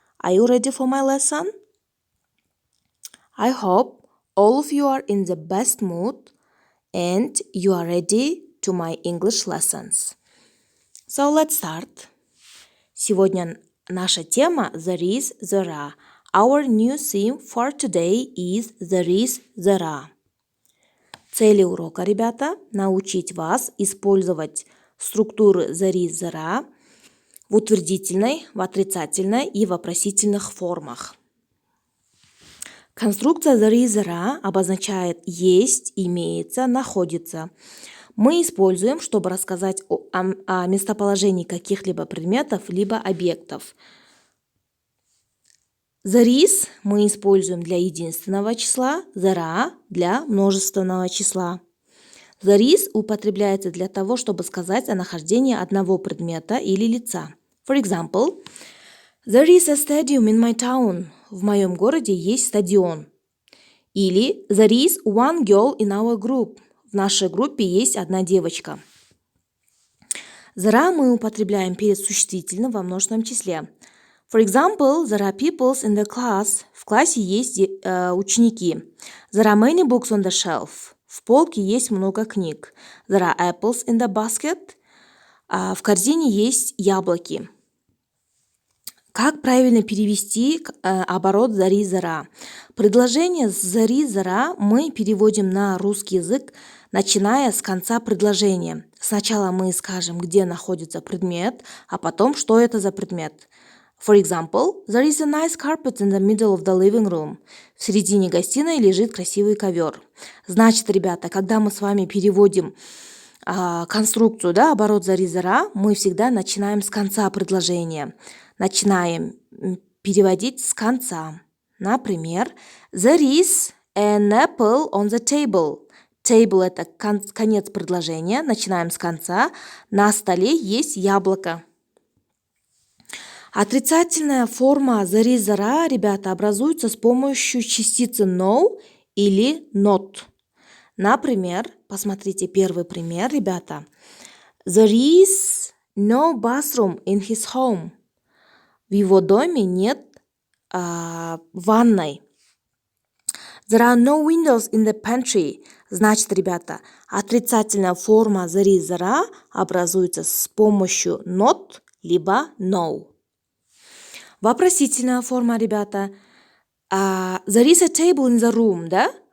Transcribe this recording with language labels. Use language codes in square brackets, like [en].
[en] Are you ready for my lesson? I hope all of you are in the best mood and you are ready to my English lessons. So let's start. [ru] Сегодня наша тема [en] There is, there are. Our new theme for today is There is, there are. [ru] Цели урока, ребята, научить вас использовать структуры there is, there are в утвердительной, в отрицательной и вопросительных формах. Конструкция there is, there are обозначает есть, имеется, находится. Мы используем, чтобы рассказать о местоположении каких-либо предметов, либо объектов. There is мы используем для единственного числа, there are для множественного числа. There is употребляется для того, чтобы сказать о нахождении одного предмета или лица. [en] For example, there is a stadium in my town. [ru] В моем городе есть стадион. [en] Или there is one girl in our group. [ru] В нашей группе есть одна девочка. There are мы употребляем перед существительным во множественном числе. [en] For example, there are people in the class. [ru] В классе есть ученики. [en] There are many books on the shelf. [ru] В полке есть много книг. [en] There are apples in the basket. [ru] В корзине есть яблоки. Как правильно перевести оборот there is, there are? Предложение there is, there are мы переводим на русский язык, начиная с конца предложения. Сначала мы скажем, где находится предмет, а потом, что это за предмет. [en] For example, there is a nice carpet in the middle of the living room. [ru] В середине гостиной лежит красивый ковер. Значит, ребята, когда мы с вами переводим конструкцию, оборот there is, there are, мы всегда начинаем с конца предложения. Начинаем переводить с конца. [en] Например, there is an apple on the table. [ru] Table – это конец предложения. Начинаем с конца. На столе есть яблоко. Отрицательная форма there is, there are, ребята, образуется с помощью частицы no или not. Например, посмотрите первый пример, ребята. [en] There is no bathroom in his home. [ru] В его доме нет ванной. [en] There are no windows in the pantry. [ru] Значит, ребята, отрицательная форма there is, there are образуется с помощью not либо no. Вопросительная форма, ребята. [en] There is a table in the room, да?